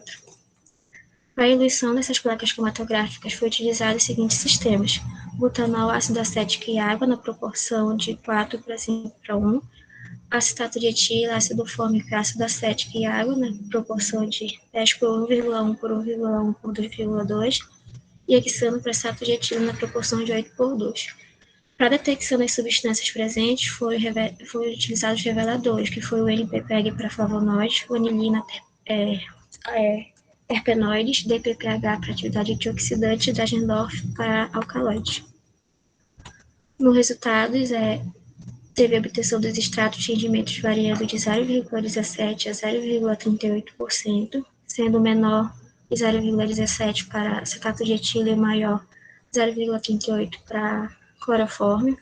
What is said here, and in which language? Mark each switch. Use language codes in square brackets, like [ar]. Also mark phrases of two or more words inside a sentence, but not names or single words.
[pt] Para a eluição dessas placas cromatográficas foi utilizado os seguintes sistemas: butanol, ácido acético e água na proporção de 4:5:1, acetato de etila, ácido fórmico, ácido acético e água na proporção de 10:1,1:1,1:2,2 e hexano pressato de etila na proporção de 8:2. Para a detecção das substâncias presentes foi utilizados reveladores, que foi o NPPEG para flavonoides, vanilina, terpenoides, DPPH para atividade antioxidante e Dagendorf para alcaloides. No resultados, teve a obtenção dos extratos de rendimentos variando de 0,17% a 0,38%, sendo menor de 0,17% para acetato de etila e maior 0,38% para cloroforme.